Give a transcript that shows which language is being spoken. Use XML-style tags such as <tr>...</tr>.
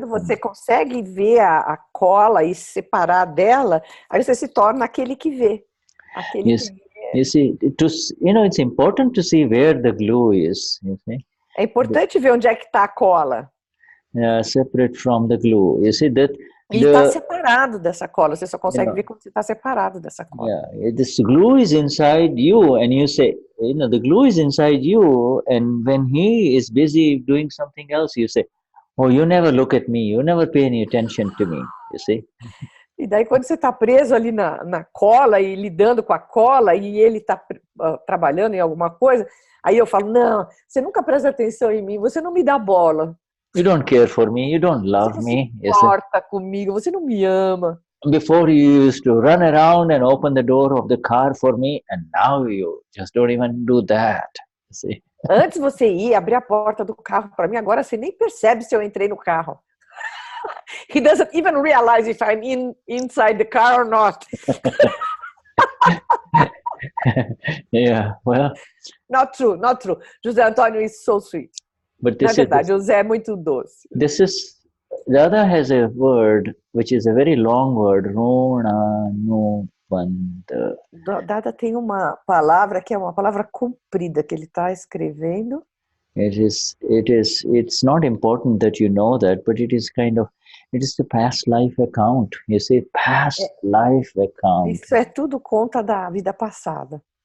<pt>Quando você consegue ver a cola e separar dela, aí você se torna aquele que vê.</pt> <en>You see, it's important to see where the glue is. You see?</en> <pt>É importante ver onde é que está a cola.</pt> <en>Separate from the glue. You see that.</en> <pt>E está separado dessa cola. Você só consegue ver quando você está separado dessa cola.</pt> <en>Yeah, this glue is inside you, and you say, the glue is inside you, and when he is busy doing something else, you say, oh, you never look at me, you never pay any attention to me, you see.</en> <pt>E daí quando você está preso ali na cola e lidando com a cola e ele está trabalhando em alguma coisa, aí eu falo, não, você nunca presta atenção em mim, você não me dá bola.</pt> <en>You don't care for me, you don't love me.</en> <pt>Você não se importa comigo, você não me ama.</pt> <en>Before you used to run around and open the door of the car for me, and now you just don't even do that. See?</en> <pt>Antes você ia abrir a porta do carro para mim, agora você nem percebe se eu entrei no carro.</pt> <en>He doesn't even realize if I'm inside the car or not. Yeah, well. Not true. José Antônio is so sweet. But this</en> <pt>Na verdade, José é muito doce.</pt> <en>Dada has a word which is a very long word, Rona no Banda.</en> <pt>Dada tem uma palavra que é uma palavra comprida que ele está escrevendo.</pt> <en>It's not important that you know that, but it is the past life account. You say past life account.</en> <pt>Isso é tudo conta da vida passada.</pt>